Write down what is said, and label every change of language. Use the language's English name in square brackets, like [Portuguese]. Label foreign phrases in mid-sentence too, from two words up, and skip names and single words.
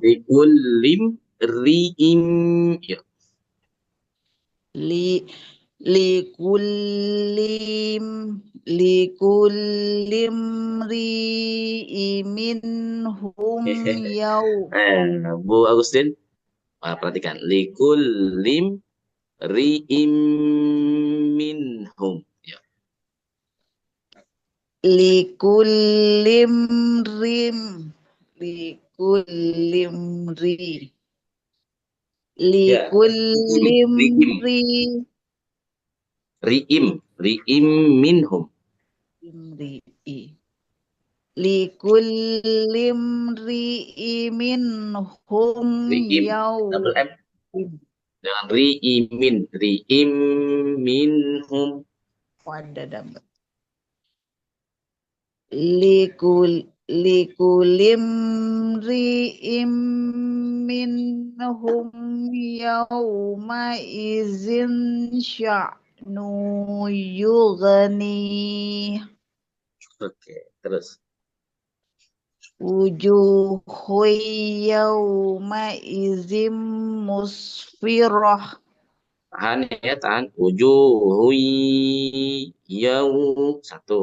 [Arabic] لكل امرئ. يا. لـ لكل منهم يو [Indonesian] Bu Agustin, perhatikan. [Arabic] لكل امرئ منهم. يا. لكل لكل [Indonesian] Ya. [Arabic] likullim امرئ منهم. لكل منهم Ri'im, yaw [Indonesian] double M. Jangan ri'imin. [Arabic] امرئ منهم. Wadadam. لكل منهم يوم إذ شأن يغني [Indonesian] Oke, terus. [Arabic] وجوه يوم إذ مسفرة. [Indonesian] Tahan ya, tahan. [Arabic] وجوه يو. [Indonesian] Satu.